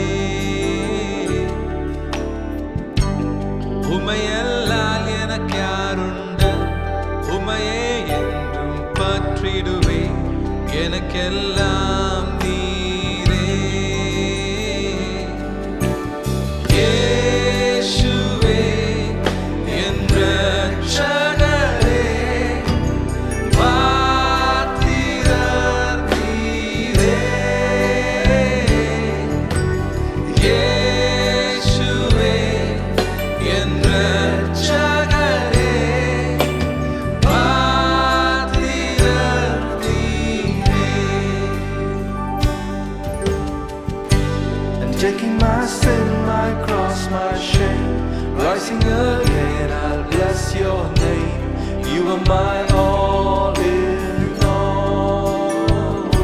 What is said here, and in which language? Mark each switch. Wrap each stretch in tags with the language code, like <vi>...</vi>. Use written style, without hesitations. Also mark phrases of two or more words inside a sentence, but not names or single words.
<ta>உமையல்லால் எனக்காருண்டு, உமையை என்றும் பற்றிடுவே, எனக்கெல்லாம் நீரே. இயேசுவே என் இரட்சகரே, பாத்திரர் நீரே. இயேசுவே என் இரட்சகரே, பாத்திரர் நீரே.</ta> <en>And taking my sin, my cross, my shame, rising again, I'll bless your name. You are my all in all.</en>